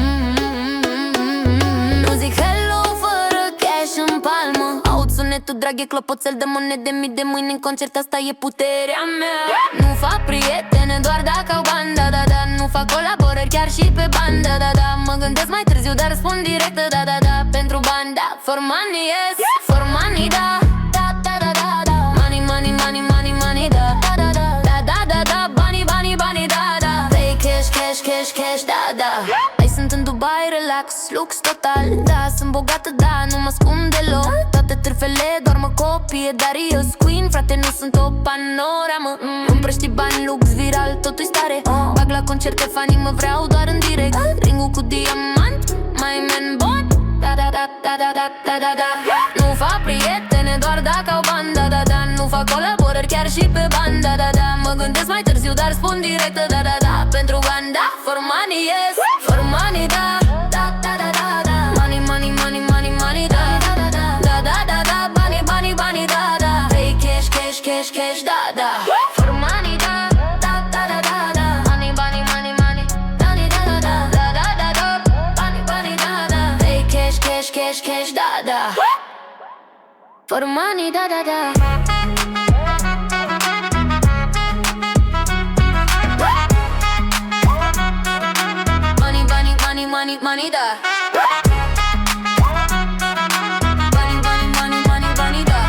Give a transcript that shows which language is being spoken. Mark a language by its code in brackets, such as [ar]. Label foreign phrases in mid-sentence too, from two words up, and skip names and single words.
[ro] Nu zic hello fără cash în palmă. Aud sunetul drag, e clopoțel de monede, mii de mâini în concert, asta e puterea mea. Nu fac prietene doar dacă au bani, da, da, da. Nu fac colaborări chiar și pe bani, da, da, da. Mă gândesc mai târziu, dar răspund direct, da, da, da. Pentru bani, da, [en] for money, yes. For money, [ro] da, da, da, da, da, da. [en] Money, money, money, money, money, [ro] da, da, da, da, da, da, da, da. Banii, banii, banii, da, da. [en] Pay cash, cash, cash, cash, [ro] da, da. Hai, sunt în Dubai, relax, lux total. Da, sunt bogată, da, nu mă ascund deloc. Toate trâfele doar mă copie, dar eu queen, frate, nu sunt o panoramă. Împrăști bani, lux, viral, totul-i stare. Bag la concerte, fanii mă vreau doar în direct. Ringul cu diamant, mai man bot, da, da, da, da, da, da, da, da, da. Nu fac prietene doar dacă au bani, da, da, da. Nu fac colaborări chiar și pe bani, da, da, da. Mă gândesc mai târziu, dar spun direct, da, da, da. Pentru bani, da, [en] for money, yes. For money, [ro] da, da, da, da, da, da. [en] Money, money, money, money, money, [ro] da, da, da, da, da, da, da, da. Banii, banii, banii, da, da. [en] Pay cash, cash, cash, cash, [ro] da, da. [en] For money, [ro] da, da, da, da, da, da. [en] Money, money, money, money, money, [ro] da, da, da, da, da, da, da. Banii, banii, da, da. [en] Pay cash, cash, cash, cash, [ro] da, da. [en] For money, [ro] da, da, da. [en] Money, money, money, money, money, da. Money, money, money, money, money, da.